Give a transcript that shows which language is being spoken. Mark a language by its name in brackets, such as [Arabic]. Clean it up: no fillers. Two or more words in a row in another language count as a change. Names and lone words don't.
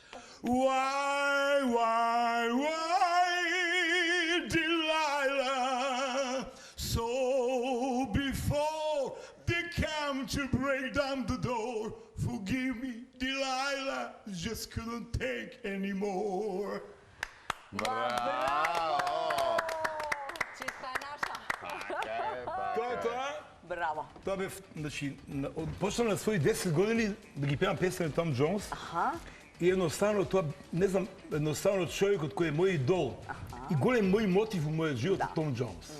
[English] Why, Delilah? So before they come to break down the door, forgive me, Delilah, just couldn't take anymore. [Macedonian] Браво! Чиста е наша. Тоа. Браво. Тоа бев, значи, почнав на своји 10 години да ги пеам песни на Том Џонс. И едноставно тоа, не знам, едноставно човекот кој е мој идол и голем мој мотив во мојот живот е Том Џонс.